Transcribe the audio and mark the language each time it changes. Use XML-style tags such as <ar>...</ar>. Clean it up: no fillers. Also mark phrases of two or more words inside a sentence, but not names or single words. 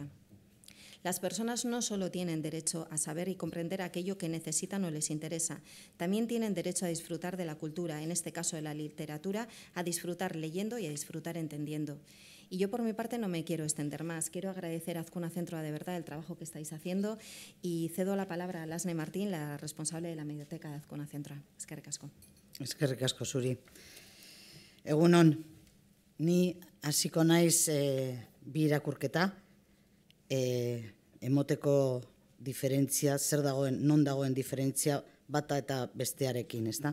<es>Las personas no solo tienen derecho a saber y comprender aquello que necesitan o les interesa, también tienen derecho a disfrutar de la cultura, en este caso de la literatura, a disfrutar leyendo y a disfrutar entendiendo. Y yo, por mi parte, no me quiero extender más. Quiero agradecer a Azkuna Zentroa de verdad el trabajo que estáis haciendo y cedo la palabra a Lasne Martín, la responsable de la Medioteca de Azkuna Zentroa.</es> <eu>Eskerrik asko. Eskerrik asko zuri. Egunon, ni hasiko naiz bi irakurketa, emoteko diferentzia, zer dagoen, non dagoen diferentzia bata eta bestearekin, ezta?</eu>